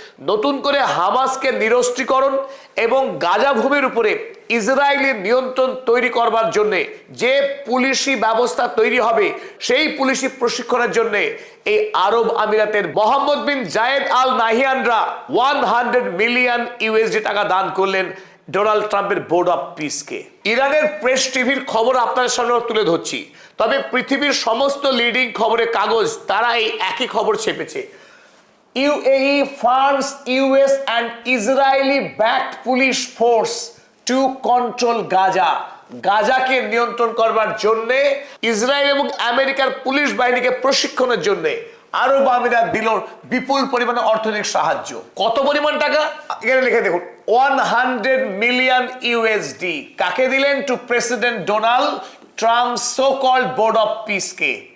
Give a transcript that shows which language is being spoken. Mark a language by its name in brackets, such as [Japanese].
[Bangla] নতুন করে হামাসকে নিরস্ত্রীকরণ এবং গাজা ভূমির উপরে ইসরায়েলের নিয়ন্ত্রণ তৈরি করবার জন্য যে পুলিশি ব্যবস্থা তৈরি হবে, সেই পুলিশি প্রশিক্ষণের জন্য এই আরব আমিরাতের মোহাম্মদ বিন জায়েদ আল নাহিয়ানরা 100 মিলিয়ন ইউএসডি টাকা দান করলেন ডোনাল্ড ট্রাম্পের বোর্ড অফ পিসকে। ইরানের প্রেস টিভির খবর আপনাদের সামনে তুলে ধরছি, তবে পৃথিবীর সমস্ত লিডিং খবরের কাগজ তারা এই একই খবর ছেপেছে। [English] UAE funds US and Israeli backed police force to control Gaza. [Bangla] গাজাকে নিয়ন্ত্রণ করবার জন্য ইসরায়েল এবং আমেরিকার পুলিশ বাহিনীকে প্রশিক্ষণের জন্য আরব আমিরাত দিল বিপুল পরিমাণে অর্থনৈতিক সাহায্য। কত পরিমাণ টাকা এখানে লিখে দেখুন, 100 মিলিয়ন ইউএসডি। কাকে দিলেন? [English] To president Donald Trump so called board of পিসকে।